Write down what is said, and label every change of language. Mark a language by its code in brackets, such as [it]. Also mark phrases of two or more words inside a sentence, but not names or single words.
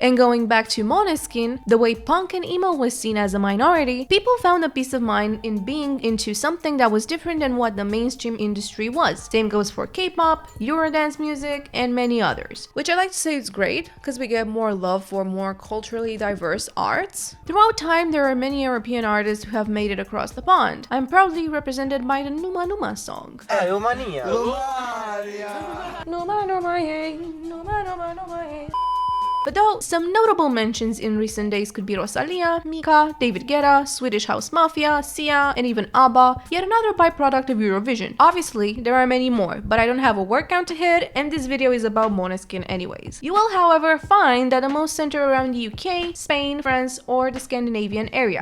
[en] And going back to Måneskin, the way punk and emo was seen as a minority, people found a peace of mind in being into something that was different than what the mainstream industry was. Same goes for K-pop, Eurodance music, and many others. Which I like to say is great, because we get more love for more culturally diverse arts. Throughout time, there are many European artists who have made it across the pond. I'm proudly represented by the Numa Numa song. Numa Numa, yeah. Numa Numa Numa, yeah. But though some notable mentions in recent days could be Rosalia, Mika, David Guetta, Swedish House Mafia, Sia, and even ABBA, yet another byproduct of Eurovision. Obviously, there are many more, but I don't have a word count to hit, and this video is about Måneskin anyways. You will, however, find that the most center around the UK, Spain, France, or the Scandinavian area.